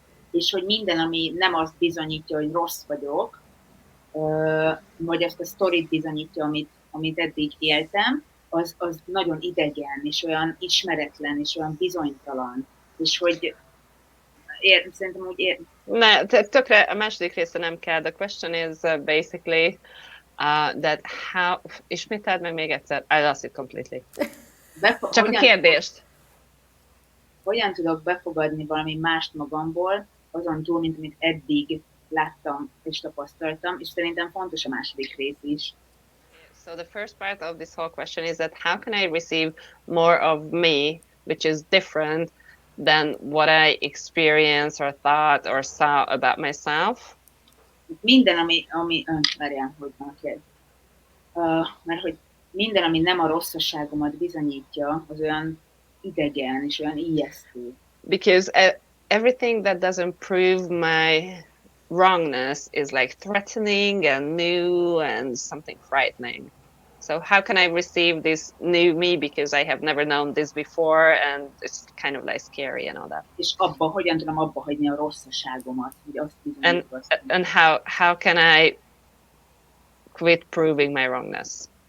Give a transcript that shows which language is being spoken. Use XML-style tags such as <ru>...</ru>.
<hu>És hogy minden, ami nem azt bizonyítja, hogy rossz vagyok, vagy azt a sztorit bizonyítja, amit eddig éltem, az nagyon idegen, és olyan ismeretlen, és olyan bizonytalan. És hogy szerintem úgy Ne, tökre a második része nem kell.</hu> <en>The question is basically that how...</en> <hu>Ismételd meg még egyszer.</hu> <en>I lost it completely.</en> <hu>Csak a kérdést. Hogyan tudok befogadni valami mást magamból, azon túl, mint amit eddig láttam és tapasztaltam, és szerintem fontos a második rész is.</hu> <en>So the first part of this whole question is that how can I receive more of me, which is different than what I experienced or thought or saw about myself?</en> <hu>Minden, várjál, hogy van a kérdés. Mert hogy minden, ami nem a rosszasságomat bizonyítja, az olyan idegen és olyan ijesztő.</hu> <en>Because everything that doesn't prove my wrongness is like threatening and new and something frightening. So how can I receive this new me, because I have never known this before, and it's kind of like scary and all that.</en> <hu>És hogyan tudom abba hagyni a rosszaságomat, hogy azt bizonyítom.</hu> <en>And how can I quit proving my wrongness?</en>